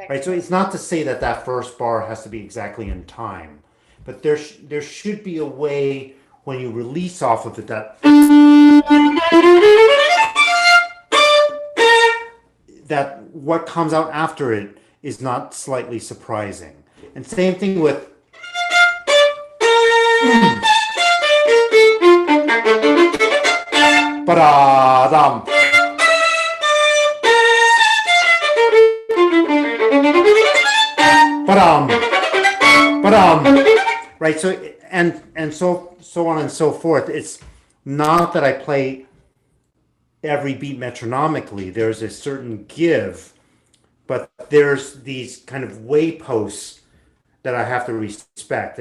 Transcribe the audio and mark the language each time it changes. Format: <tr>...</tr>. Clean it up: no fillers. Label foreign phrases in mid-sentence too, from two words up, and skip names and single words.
<en>Right, so it's not to say that that first bar has to be exactly in time, but there should be a way when you release off of it that what comes out after it is not slightly surprising. And same thing with ba-da-dum, ba-dum, ba-dum. Right, so and so on and so forth. It's not that I play every beat metronomically. There's a certain give, but there's these kind of wayposts that I have to respect.</en>